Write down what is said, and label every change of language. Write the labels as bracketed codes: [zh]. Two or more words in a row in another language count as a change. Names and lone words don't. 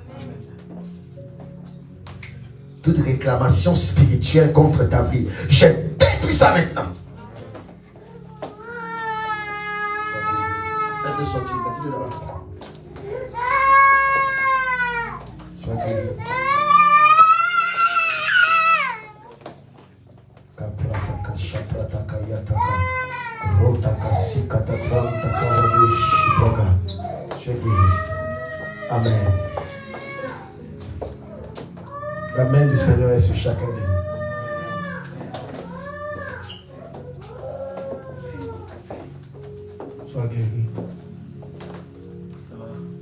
[fr] Toute réclamation spirituelle contre ta vie, je détruis ça maintenant. Faites-le sortir, mettez-le là-bas. Sois guéri. Kaprataka, shaprataka, yataka. Rotaka, sikataka, takarabu, shipraga. Sois guéri. Amen. La main du Seigneur est sur chacun de nous. Sois guéri. Ça va.